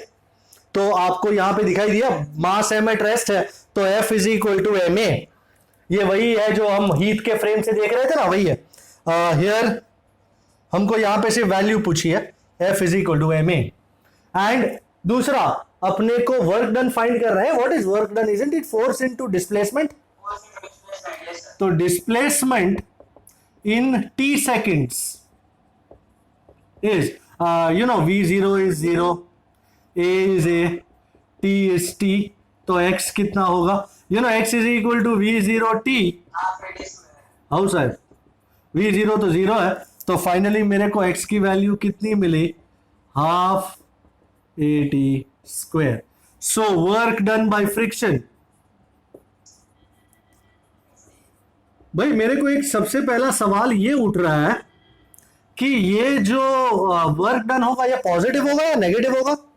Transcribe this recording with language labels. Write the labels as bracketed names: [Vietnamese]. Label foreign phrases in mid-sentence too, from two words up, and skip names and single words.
[Hindi] तो आपको यहां पे दिखाई दिया मास [English] m at rest [Hindi] है, तो F [English] is equal to m a, [Hindi] ये वही है जो हम हीट के फ्रेम से देख रहे थे ना, वही है। हियर हमको यहां पे सिर्फ वैल्यू पूछी है, F [English] is equal to m a. [Hindi] एंड दूसरा अपने को [English] work done find [Hindi] कर रहे हैं, [English] What is work done, isn't it force into displacement. Force into displacement, yes sir. तो displacement in t seconds is v0 is 0, a is a, t is t, तो [Hindi] x कितना होगा, [English] x is equal to v0 t, half radius [Hindi] में [English] how sir, [Hindi] v0 तो 0 है, तो फाइनली मेरे को x की वैल्यू कितनी मिली, [English] half a t square. so work done by friction, [Hindi] भाई मेरे को एक सबसे पहला सवाल ये उठ रहा है कि ये जो [English] work done [Hindi] होगा ये पॉजिटिव होगा या नेगेटिव होगा।